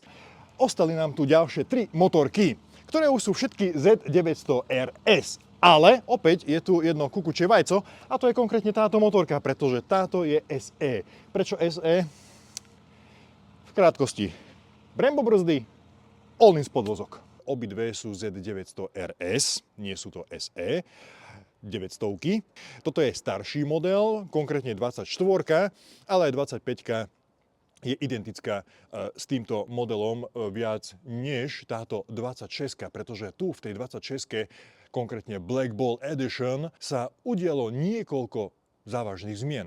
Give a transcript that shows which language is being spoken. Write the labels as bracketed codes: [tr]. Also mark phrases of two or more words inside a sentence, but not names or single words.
[sk] Ostali nám tu ďalšie 3 motorky, ktoré už sú všetky Z900 RS. Ale opäť je tu jedno kukučie vajco a to je konkrétne táto motorka, pretože táto je SE. Prečo SE? V krátkosti. Brembo brzdy, all-in podvozok. Obidve sú Z900 RS, nie sú to SE. 900. Toto je starší model, konkrétne 24, ale aj 25 je identická s týmto modelom viac než táto 26, pretože tu v tej 26, konkrétne Black Ball Edition, sa udialo niekoľko závažných zmien.